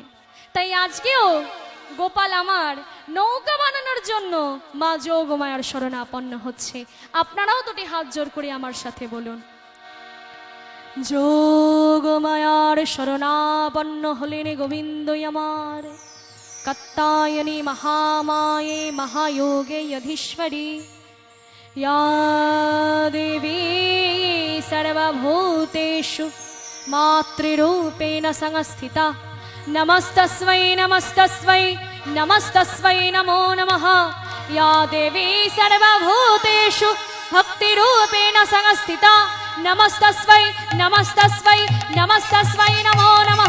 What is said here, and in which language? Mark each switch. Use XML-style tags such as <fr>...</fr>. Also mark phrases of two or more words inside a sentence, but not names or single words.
<bn>তাই আজকেও গোপাল আমার নৌকা বানানোর জন্য মা যোগমায়ার শরণাপন্ন হচ্ছে। আপনারাও দুটি হাত জোর করে আমার সাথে বলুন, যোগমায়ার শরণাপন্ন হলেন গোবিন্দই আমার।</bn> <sa>কাত্যায়নী মহামায়ে মহাযোগে যধীশ্বরী, या देवी सर्वभूतेषु मातृरूपेण संस्थिता, नमस्तस्मै नमस्तस्मै नमस्तस्मै नमो नमः। या देवी सर्वभूतेषु भक्तिरूपेण संस्थिता, नमस्तस्मै नमस्तस्मै नमस्तस्मै नमो नमः।</sa>